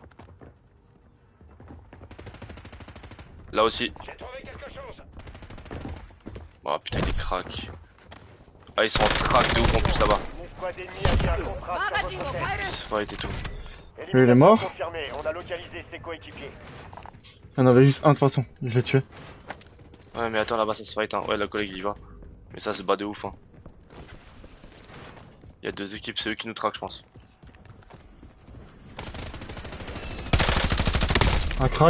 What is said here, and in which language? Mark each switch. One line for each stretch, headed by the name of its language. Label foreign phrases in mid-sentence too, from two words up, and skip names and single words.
French: Là aussi. J'ai trouvé quelque chose. Oh putain, il est crack. Ah, ils sont en crack de ouf en plus là-bas. Une escouade ennemie a mis un contrat sur
Japanese: マガジンを
French: votre
Japanese: 変え
French: tête.
Japanese: る
French: C'est fight et tout. Lui, il est mort. Confirmé. On a localisé ses coéquipiers. Il y en avait juste un de toute façon, je l'ai tué. Ouais, mais attends, là-bas ça se fight, hein. Ouais, le collègue il y va. Mais ça se bat de ouf, hein. Il y a deux équipes, c'est eux qui nous traquent, je pense. Un crack.